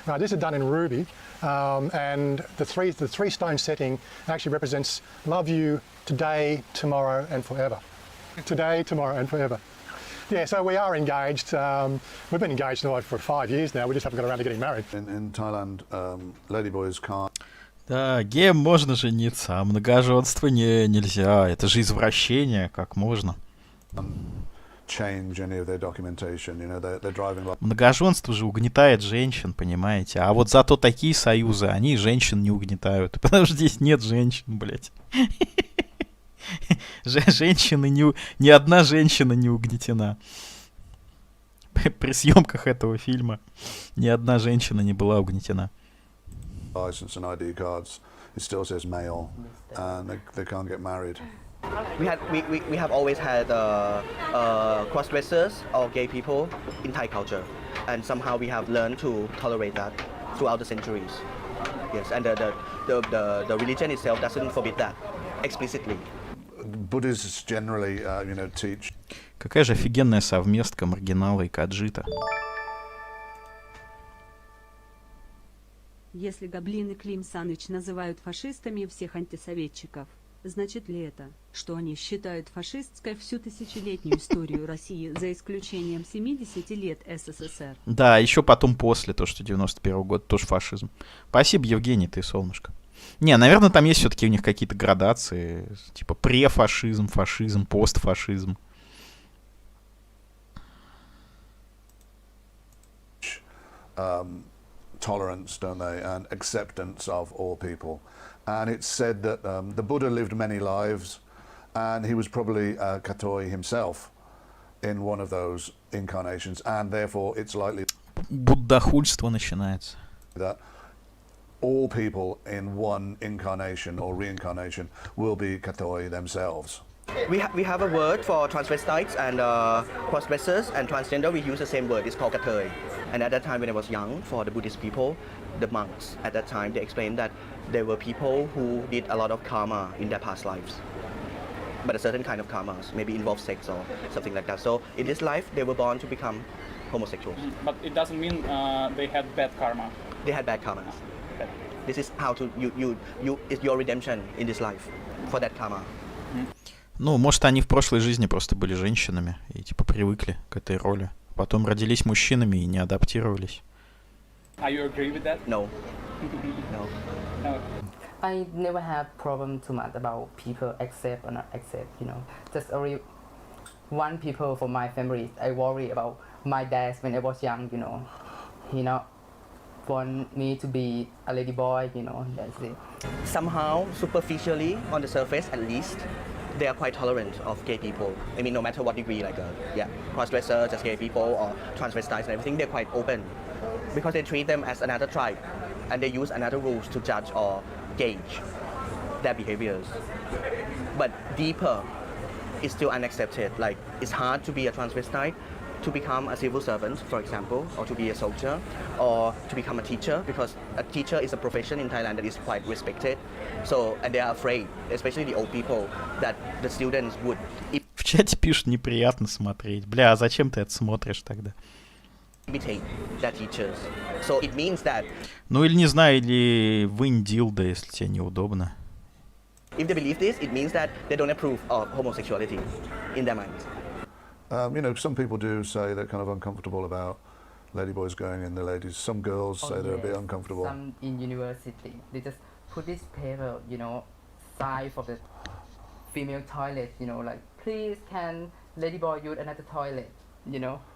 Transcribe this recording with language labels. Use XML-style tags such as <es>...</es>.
<en>This is done in ruby, and the three stone setting actually represents love you today, tomorrow, and forever. Today, tomorrow, and forever. Yeah, so we are engaged. We've been engaged for 5 years now. We just haven't got around to getting married. In Thailand, ladyboys can't.</en> <ru>Да, геям можно жениться, а многоженство нельзя. Это же извращение, как можно.</ru> <en>Change any of their documentation, you know, they're driving like...</en> <ru>Многоженство же угнетает женщин, понимаете? А вот зато такие союзы, они женщин не угнетают. Потому что здесь нет женщин, блядь. Женщины ни одна женщина не угнетена. При съемках этого фильма ни одна женщина не была угнетена.</ru> <en>License and ID cards, it still says male, and they can't get married. We have always had cross-dressers or gay people in Thai culture, and somehow we have learned to tolerate that throughout the centuries. Yes, and the religion itself doesn't forbid that explicitly. Buddhists generally, you know, teach.</en> <ru>Какая же офигенная совместка маргинала и каджита. Если Гоблин и Клим Саныч называют фашистами всех антисоветчиков, значит ли это, что они считают фашистской всю тысячелетнюю историю России, за исключением 70 лет СССР? Да, еще потом после, то, что 91 год, тоже фашизм. Спасибо, Евгений, ты солнышко. Не, наверное, там есть все-таки у них какие-то градации, типа префашизм, фашизм, постфашизм.</ru> <en>Tolerance, don't they, and acceptance of all people. And it's said that the Buddha lived many lives, and he was probably Katoi himself in one of those incarnations, and therefore it's likely</en> <ru>буддахульство начинается.</ru> <en>That all people in one incarnation or reincarnation will be Katoi themselves. We have a word for transvestites and cross-dressers and transgender. We use the same word. It's called katoi. And at that time, when I was young, for the Buddhist people, the monks at that time, they explained that there were people who did a lot of karma in their past lives. But a certain kind of karmas, maybe involve sex or something like that. So in this life, they were born to become homosexuals. But it doesn't mean they had bad karma. They had bad karmas. This is how to it's your redemption in this life for that karma.</en> <ru>Ну, может, они в прошлой жизни просто были женщинами и типа привыкли к этой роли. Потом родились мужчинами и не адаптировались.</ru> <en>Are you agree with that? No. No. I never have problem too much about people accept or not accept, you know. Just only one people from my family. I worry about my dad when I was young, you know. He not want me to be a lady boy, you know. That's it. Somehow, superficially, on the surface at least, they are quite tolerant of gay people. I mean, no matter what degree, like cross-dressers, just gay people, or transvestites and everything, they're quite open because they treat them as another tribe, and they use another rules to judge or gauge their behaviors. But deeper, it's still unaccepted. Like, it's hard to be a transvestite, to become a civil servant, for example, or to be a soldier, or to become a teacher, because a teacher is a profession in Thailand that is quite respected. So, and they are afraid, especially the old people, that the students would...</en> <ru>В чате пишут, неприятно смотреть. Бля, а зачем ты это смотришь тогда?</ru> <en>Imitate their teachers. So it means that...</en> <ru>Ну или не знаю, или вынь дилдо, если тебе неудобно.</ru> <en>If they believe this, it means that they don't approve of homosexuality in their minds. You know, some people do say they're kind of uncomfortable about ladyboys going in the ladies. Some girls say they're a bit uncomfortable. Some in university, they just put this paper, you know, side for the female toilet, you know, like, please can ladyboy use another toilet, you know.</en>